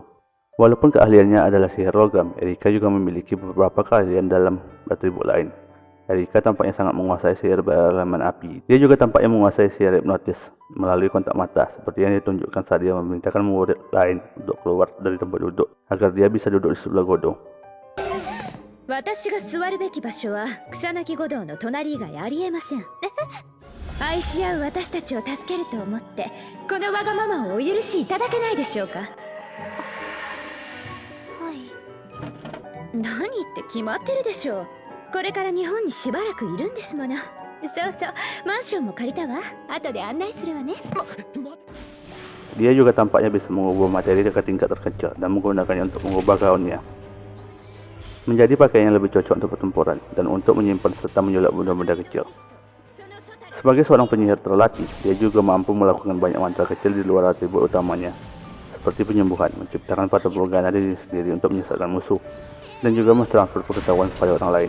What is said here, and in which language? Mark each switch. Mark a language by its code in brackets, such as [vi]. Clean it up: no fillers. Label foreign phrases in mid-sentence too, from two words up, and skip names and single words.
[id] Walaupun keahliannya adalah sihir logam, Erika juga memiliki beberapa keahlian dalam atribut lain. Erika tampaknya sangat menguasai sihir berelemen api. Dia juga tampaknya menguasai sihir hipnotis melalui kontak mata, seperti yang ditunjukkan saat dia memerintahkan murid lain untuk keluar dari tempat duduk agar dia bisa duduk di sebelah Godo. [ja] 私が座るべき場所は草薙御堂の隣以外ありえません。愛し合う私たちを助けると思ってこのわがままをお許しいただけないでしょうか。はい。何って決まってるでしょう。これから日本にしばらくいるんですもの。そうそう、マンションも借りたわ。後で案内するわね。 [id] Dia juga tampaknya bisa mengubah materi ke tingkat terkecil dan menggunakannya untuk mengubah gaunnya menjadi pakaian yang lebih cocok untuk pertempuran dan untuk menyimpan serta menyulap benda-benda kecil. Sebagai seorang penyihir terlatih, dia juga mampu melakukan banyak mantra kecil di luar atribut utamanya, seperti penyembuhan, menciptakan patah morgana diri sendiri untuk menyesatkan musuh, dan juga mentransfer pengetahuan kepada orang lain.